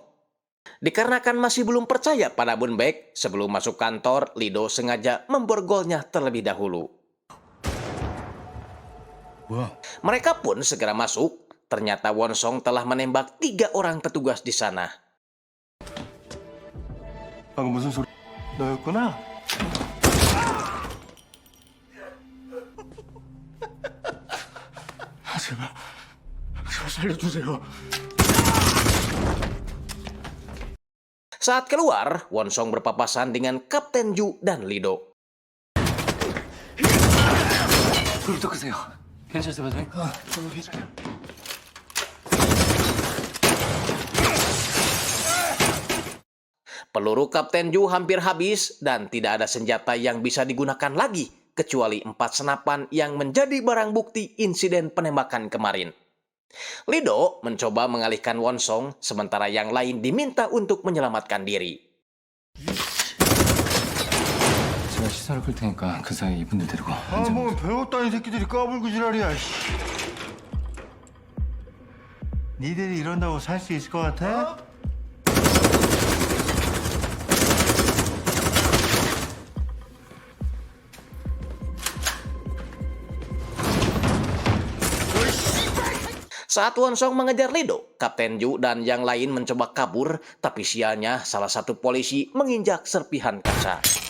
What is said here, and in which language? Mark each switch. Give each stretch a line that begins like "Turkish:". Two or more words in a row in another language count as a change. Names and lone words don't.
Indonesian: Dikarenakan masih belum percaya pada Moonbaek, sebelum masuk kantor, Lido sengaja memborgolnya terlebih dahulu. Mereka pun segera masuk. Ternyata Wonsong telah menembak 3 orang petugas di sana.
Korean: 방금 무슨 소리? 너였구나. 제발 살려주세요.
Indonesian: Saat keluar, Wonsong berpapasan dengan Kapten Ju dan Lido.
Korean: 불 더 끄세요. 괜찮으세요, 반장님?
Indonesian: Peluru Kapten Ju hampir habis dan tidak ada senjata yang bisa digunakan lagi kecuali 4 senapan yang menjadi barang bukti insiden penembakan kemarin. Lido mencoba mengalihkan Wonsong, sementara yang lain diminta untuk menyelamatkan diri.
Korean: 제가 시사를 끌 테니까 그 사이 이분들 데리고 뭐 별것 아닌 새끼들이 까불고 지랄이야. 니들이 이런다고 살 수 있을 것 같아?
Indonesian: Saat Wonsong mengejar Lido, Kapten Ju dan yang lain mencoba kabur, tapi sialnya salah satu polisi menginjak serpihan kaca.